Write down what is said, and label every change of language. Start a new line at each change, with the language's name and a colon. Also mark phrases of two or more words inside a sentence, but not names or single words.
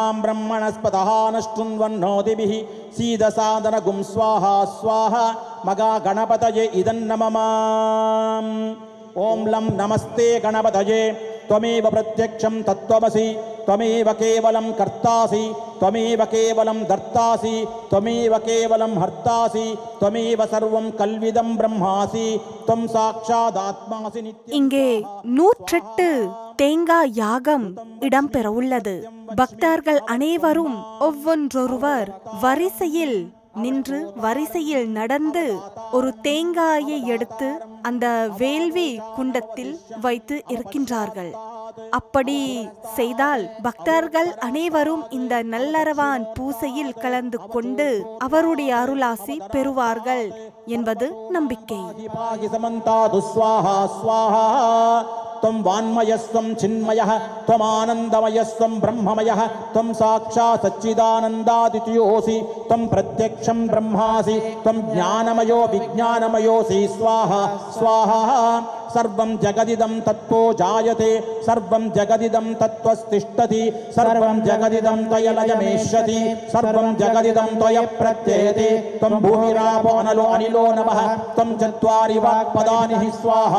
Sanskrit: ब्रह्मणस्पतः नष्टुन्वन्नोतिभिः सीदसादनगुं स्वाहा स्वाहा मगा गणपतये इदन्नममाम् ॐ लं नमस्ते गणपतये त्वमेव प्रत्यक्षं तत्त्वमसि त्वमेव केवलं कर्तासि त्वमेव केवलं दर्तासि त्वमेव केवलं हर्तासि त्वमेव सर्वं कल्विदं ब्रह्मासि त्वं साक्षादात्मासि नित्यं
Tamil: இங்கே 108 தேங்காய் யாகம் இடம்பெற உள்ளது. பக்தர்கள் அனைவரும் ஒவ்வொன்றொருவர் வரிசையில் நின்று வரிசையில் நடந்து ஒரு தேங்காயை எடுத்து அந்த வேள்வி குண்டத்தில் வைத்து இருக்கின்றார்கள். அப்படி செய்தால் பக்தர்கள் அனைவரும் இந்த நல்லரவான் பூசையில் கலந்து கொண்டு அவருடைய அருளாசி பெறுவார்கள் என்பது நம்பிக்கை.
Sanskrit: त्वं वान्मयस्त्वं चिन्मयः त्वमानन्दमयस्त्वं ब्रह्ममयः त्वं साक्षात् सच्चिदानन्दादित्योऽसि त्वं प्रत्यक्षं ब्रह्मासि त्वं ज्ञानमयो विज्ञानमयोऽसि स्वाहा स्वाहा सर्वं जगदिदं तत्त्वो जायते सर्वं जगदिदं तत्त्वस्तिष्ठति सर्वं जगदिदं त्वयलयमेष्यति सर्वं जगदिदं त्वय प्रत्ययते त्वं भूमिरापो अनलो अनिलो नभः त्वं चत्वारि वाक्पदानि स्वाहा